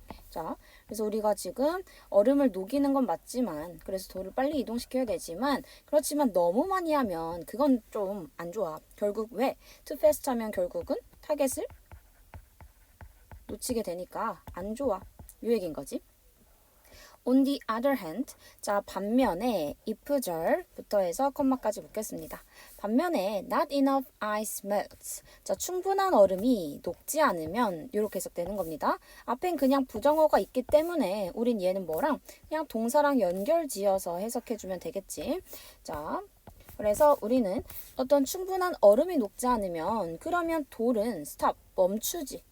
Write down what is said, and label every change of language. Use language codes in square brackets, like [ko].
[ko] 자, 그래서 우리가 지금 얼음을 녹이는 건 맞지만, 그래서 돌을 빨리 이동시켜야 되지만, 그렇지만 너무 많이 하면 그건 좀 안 좋아. 결국 왜? [en] too fast [ko] 하면 결국은 타겟을 놓치게 되니까 안 좋아. 이 얘기인 거지. [en] On the other hand, [ko] 자 반면에 if절부터 해서 컴마까지 묶겠습니다. 반면에 [en] not enough ice melts. [ko] 자 충분한 얼음이 녹지 않으면 이렇게 해석되는 겁니다. 앞엔 그냥 부정어가 있기 때문에 우린 얘는 뭐랑 그냥 동사랑 연결지어서 해석해주면 되겠지. 자 그래서 우리는 어떤 충분한 얼음이 녹지 않으면 그러면 돌은 stop 멈추지.